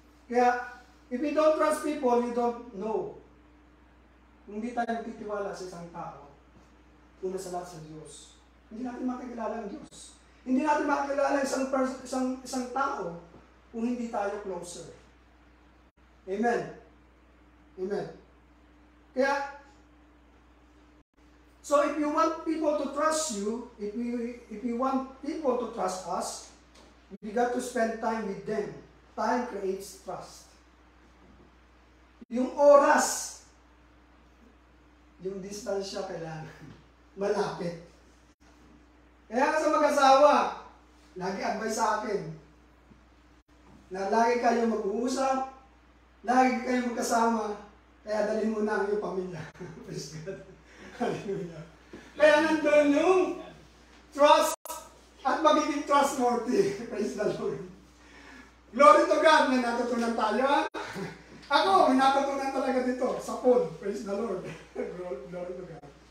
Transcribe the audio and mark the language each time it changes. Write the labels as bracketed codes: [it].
[en] Kaya, if you don't trust people, you don't know. [tl] Kung hindi tayo magtitiwala sa isang tao, una sa lahat sa Diyos, hindi natin makikilala ang Diyos. Hindi natin makikilala isang tao kung hindi tayo closer. Amen. Amen. [en] Kaya, so if you want people to trust you, if you want people to trust us, we got to spend time with them. [tl] Time creates trust. Yung oras, yung distansya kailangan malapit. Kaya sa mag-asawa, lagi advice sa akin, na lagi kayo mag-uusap, lagi kayo magkasama, kaya dalhin mo na ang iyong pamilya. [en] Praise God. Hallelujah. [tl] Kaya nandun yung trust at magiging trustworthy. [en] Praise the Lord. Glory to God, may natutunan tayo. [tl] Ako, may natutunan talaga dito sa food. Praise the Lord. Glory to God.